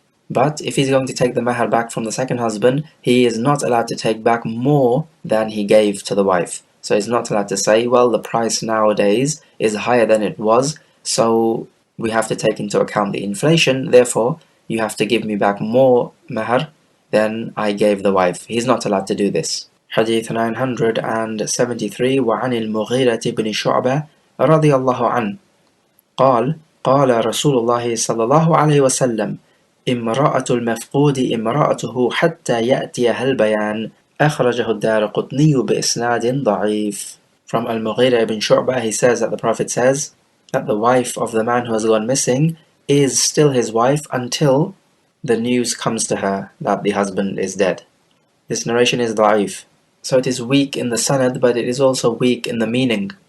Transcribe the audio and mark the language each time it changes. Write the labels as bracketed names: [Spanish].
[English] But if he's going to take the mahar back from the second husband, he is not allowed to take back more than he gave to the wife. So he's not allowed to say, well, the price nowadays is higher than it was, so we have to take into account the inflation, therefore you have to give me back more mahar than I gave the wife. He's not allowed to do this. Hadith 973 [Arabic] وعن المغيرة بن شعبة رضي الله عنه قال قال رسول الله صلى الله عليه وسلم امرأة المفقود امرأته حتى يأتيها البيان أخرجه الدارقطني بإسناد ضعيف. [English] From Al-Mughira ibn Shu'bah, he says that the Prophet says that the wife of the man who has gone missing is still his wife until the news comes to her that the husband is dead. This narration is da'if, so it is weak in the sanad, but it is also weak in the meaning.